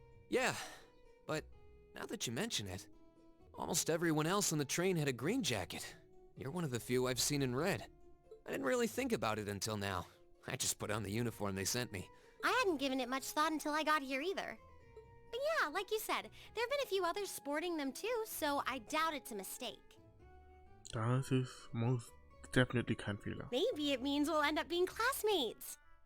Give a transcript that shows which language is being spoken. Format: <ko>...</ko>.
<en>Yeah, but now that you mention it, almost everyone else on the train had a green jacket. You're one of the few I've seen in red. I didn't really think about it until now. I just put on the uniform they sent me. I hadn't given it much thought until I got here either. But yeah, like you said, there have been a few others sporting them too, so I doubt it's a mistake.</en> <de>Das ist</de> <en>most definitely</en> <de>kein Fehler.</de> <en>Maybe it means we'll end up being classmates.</en>